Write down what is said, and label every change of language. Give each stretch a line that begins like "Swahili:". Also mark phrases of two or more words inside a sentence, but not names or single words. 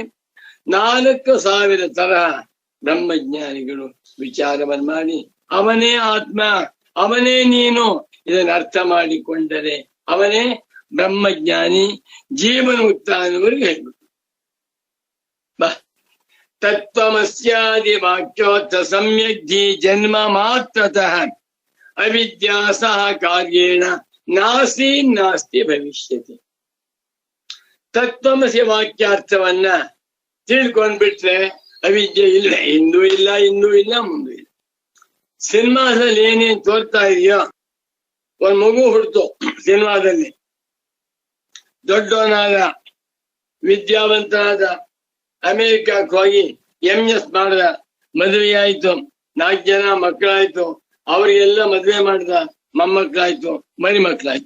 Kannada: 4,000 ತರಹ ಬ್ರಹ್ಮಜ್ಞಾನಿಗಳು ವಿಚಾರವನ್ನು ಮಾಡಿ ಅವನೇ ಆತ್ಮ, ಅವನೇ ನೀನು, ಇದನ್ನು ಅರ್ಥ ಮಾಡಿಕೊಂಡರೆ ಅವನೇ ಬ್ರಹ್ಮಜ್ಞಾನಿ, ಜೀವನ ಮುಕ್ತ ಅನ್ನುವರೆಗೆ ಹೇಳ್ಬಿಟ್ಟು
Sanskrit: ತತ್ವಮಸ್ಯಾದಿ ವಾಕ್ಯೋರ್ಥ ಸಮ್ಯಗ್ಧಿ ಜನ್ಮ ಮಾತ್ರತಃ ಅವಿದ್ಯಾ ಸಹ ಕಾರ್ಯೇಣ ನಾಸ್ತಿ ನಾಸ್ತಿ ಭವಿಷ್ಯತಿ.
Kannada: ತತ್ವಮಸಿ ವಾಕ್ಯಾರ್ಥವನ್ನ ತಿಳ್ಕೊಂಡ್ಬಿಟ್ರೆ ಅವಿದ್ಯೆ ಇಲ್ಲ, ಇಂದೂ ಇಲ್ಲ, ಇಂದೂ ಇಲ್ಲ, ಮುಂದೂ ಇಲ್ಲ. ಸಿನಿಮಾದಲ್ಲಿ ಏನೇನ್ ತೋರ್ತಾ ಇದೆಯೋ, ಒಂದ್ ಮಗು ಹುಡ್ತು ಸಿನಿಮಾದಲ್ಲಿ, ದೊಡ್ಡವನಾದ ವಿದ್ಯಾವಂತನಾದ, ಅಮೆರಿಕಕ್ಕೆ ಹೋಗಿ MS ಮಾಡ್ದ, ಮದುವೆ ಆಯ್ತು, 4 ಜನ ಮಕ್ಕಳಾಯ್ತು, ಅವ್ರಿಗೆಲ್ಲ ಮದುವೆ ಮಾಡ್ದ, ಮೊಮ್ಮಕ್ಕಳಾಯ್ತು, ಮರಿಮಕ್ಕಳಾಯ್ತು.